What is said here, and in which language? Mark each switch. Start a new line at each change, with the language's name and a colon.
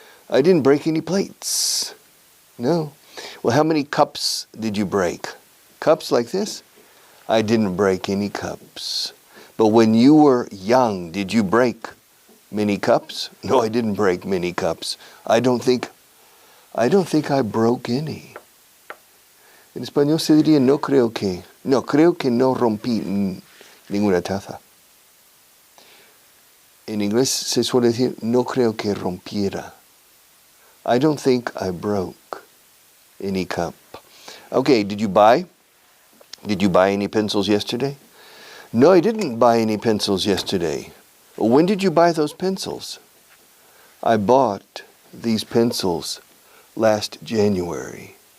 English: I didn't break any plates. No. Well, how many cups did you break? Cups like this? I didn't break any cups. But when you were young, did you break many cups? No, I didn't break many cups. I don't think I broke any.
Spanish: En español se diría creo que no rompí ninguna taza. En inglés se suele decir no creo que rompiera.
English: I don't think I broke any cup. Okay, did you buy any pencils yesterday? No, I didn't buy any pencils yesterday. When did you buy those pencils? I bought these pencils last January.